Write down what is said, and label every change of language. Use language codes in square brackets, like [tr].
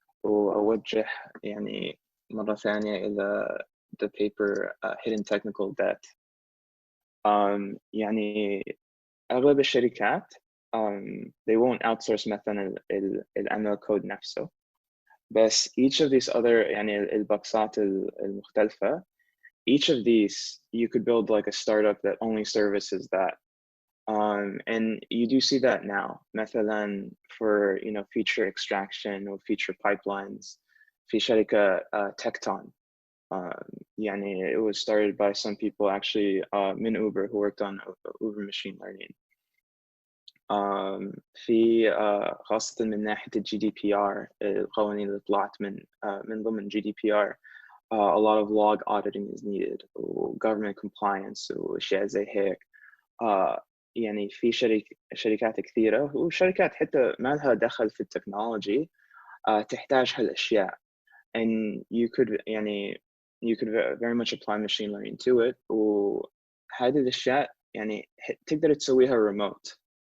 [ar] وأوجه يعني مرة ثانية إلى [en] the paper hidden technical debt. يعني أغلب الشركات they won't outsource مثلا ال ML code نفسه، بس each of these other [ar] يعني الباكسات المختلفة, [en] each of these you could build like a startup that only services that. And you do see that now مثلا for feature extraction or feature pipelines في شركة Tecton. يعني it was started by some people actually من Uber who worked on Uber machine learning. [ar] في خاصة من ناحية ال GDPR القوانين اللي طلعت من ضمن GDPR. [en] A lot of log auditing is needed و government compliance [ar] وأشياء زي هيك. يعني في شركات كثيرة وشركات حتى ما لها دخل في التكنولوجي تحتاج هالأشياء. [en] And you could يعني you could very much apply machine learning to it. [ar] وهذه الأشياء يعني تقدر تسويها remote.